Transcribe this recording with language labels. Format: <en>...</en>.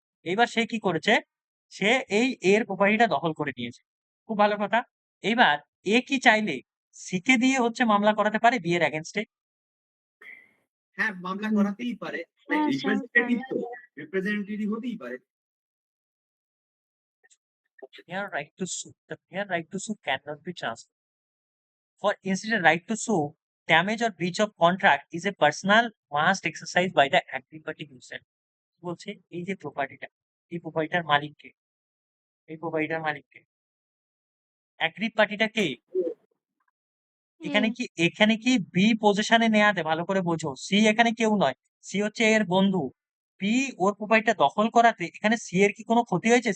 <bn>এইবার সে কি করেছে, সে এই এর প্রপার্টিটা দখল করে নিয়েছে, খুব ভালো কথা। এইবার এ কি চাইলে সি কে দিয়ে হচ্ছে মামলা করাতে পারে বি এর এগেনস্টে? হ্যাঁ মামলা করাতেই পারে, হ্যাঁ স্যার রিপ্রেজেন্টেটিভ তো, রিপ্রেজেন্টেটিভ হতেই পারে।</bn> <en>Mere right to sue. The mere right to sue cannot be transferred. For instance, right to sue, damage or breach of contract is a personal must exercised by the aggrieved party himself.</en> <bn>বলছে এই যে প্রপার্টিটা, এই প্রপার্টিটার মালিককে, এই প্রপার্টিটার মালিককে, অ্যাগ্রিভ পার্টিটা কে? এখানে কি বি পজিশনে নেয়াতে, ভালো করে বোঝো, সি এখানে কেউ নয়, সি হচ্ছে এর বন্ধু। বি ওর প্রপার্টিটা দখল করাতে এখানে সি এর কি কোনো ক্ষতি হয়েছে?</bn>